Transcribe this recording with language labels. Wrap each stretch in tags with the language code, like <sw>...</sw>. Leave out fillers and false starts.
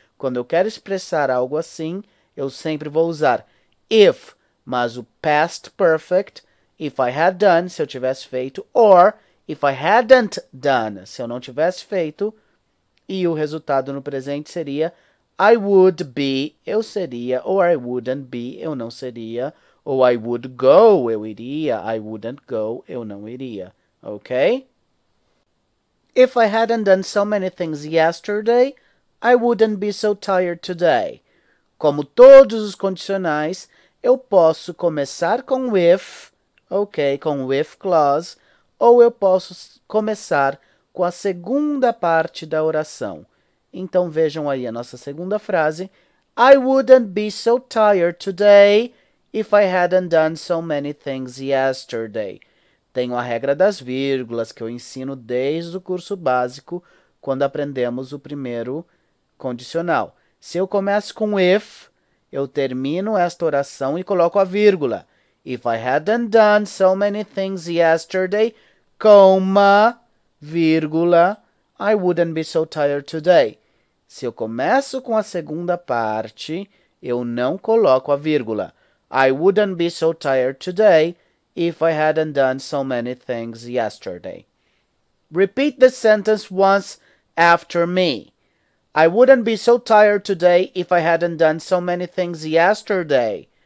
<pt>Quando eu quero expressar algo assim, eu sempre vou usar if, mas o past perfect,</pt> <en>if I had done,</en> <pt>se eu tivesse feito,</pt> <en>or if I hadn't done,</en> <pt>se eu não tivesse feito, e o resultado no presente seria</pt> <en>I would be,</en> <pt>eu seria, ou</pt> <en>I wouldn't be,</en> <pt>eu não seria, ou</pt> <en>I would go,</en> <pt>eu iria,</pt> <en>I wouldn't go,</en> <pt>eu não iria, ok?</pt> <en>If I hadn't done so many things yesterday, I wouldn't be so tired today.</en> <pt>Como todos os condicionais, eu posso começar com if, ok, com o if clause, ou eu posso começar com a segunda parte da oração, Então, vejam aí a nossa segunda frase.</pt> <en>I wouldn't be so tired today if I hadn't done so many things yesterday.</en> <pt>Tenho a regra das vírgulas que eu ensino desde o curso básico, quando aprendemos o primeiro condicional. Se eu começo com if, eu termino esta oração e coloco a vírgula.</pt> <en>If I hadn't done so many things yesterday, comma, vírgula, I wouldn't be so tired today.</en> <pt>Se eu começo com a segunda parte, eu não coloco a vírgula.</pt> <en>I wouldn't be so tired today if I hadn't done so many things yesterday. Repeat the sentence once after me. I wouldn't be so tired today if I hadn't done so many things yesterday.</en>